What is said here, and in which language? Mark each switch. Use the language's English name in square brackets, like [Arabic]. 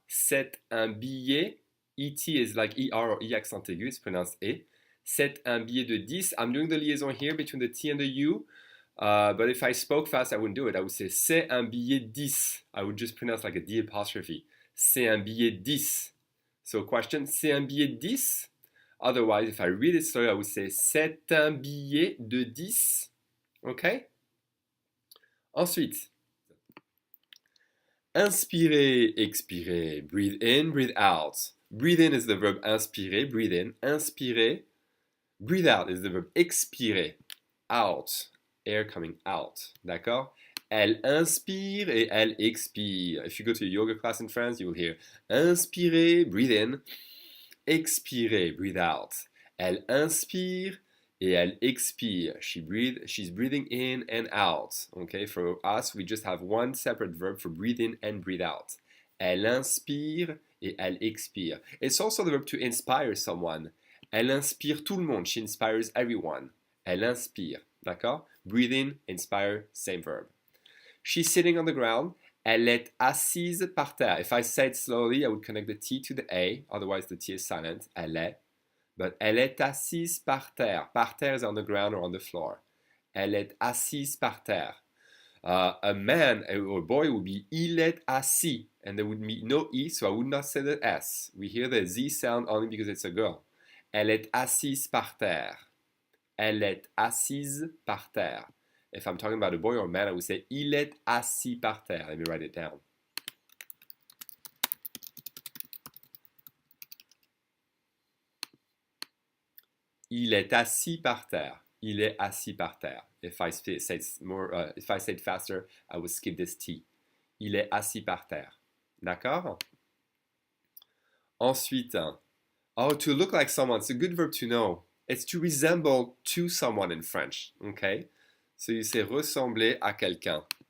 [French] C'est un billet. [English] ET is like ER or E accent aigu, it's pronounced E. [French] C'est un billet de 10. [English] I'm doing the liaison here between the T and the U, but if I spoke fast, I wouldn't do it. I would say [French] c'est un billet 10. [English] I would just pronounce like a D apostrophe. [French] C'est un billet 10. [English] So question, [French] c'est un billet 10? [English] Otherwise, if I read it slowly, I would say [French] c'est un billet de 10. [English] Okay? [French] Ensuite, inspirer, expirer. [English] Breathe in, breathe out. Breathe in is the verb inspirer, breathe in. Inspirer. Breathe out is the verb expirer. Out. Air coming out. D'accord? [French] Elle inspire et elle expire. [English] If you go to a yoga class in France, you will hear inspirer, breathe in. Expirer, breathe out. [French] Elle inspire et elle expire. [English] She's breathing in and out. Okay? For us, we just have one separate verb for breathe in and breathe out. [French] Elle inspire et elle expire. [English] It's also the verb to inspire someone. [French] Elle inspire tout le monde. [English] She inspires everyone. [French] Elle inspire. [English] D'accord? Breathe in, inspire, same verb. She's sitting on the ground. [French] Elle est assise par terre. [English] If I say it slowly, I would connect the T to the A. Otherwise, the T is silent. [French] Elle est. But elle est assise par terre. [English] Par terre is on the ground or on the floor. [French] Elle est assise par terre. [English] A man or a boy would be [French] il est assis. [English] And there would be no E, so I would not say the S. We hear the Z sound only because it's a girl. [French] Elle est assise par terre. Elle est assise par terre. [English] If I'm talking about a boy or a man, I would say [French] il est assis par terre. [English] Let me write it down. [French] Il est assis par terre. Il est assis par terre. If I say it faster, I will skip this T. Il est assis par terre. D'accord? Ensuite, [English] oh, to look like someone. It's a good verb to know. It's to resemble to someone in French. Okay? So you say [French] ressembler à quelqu'un.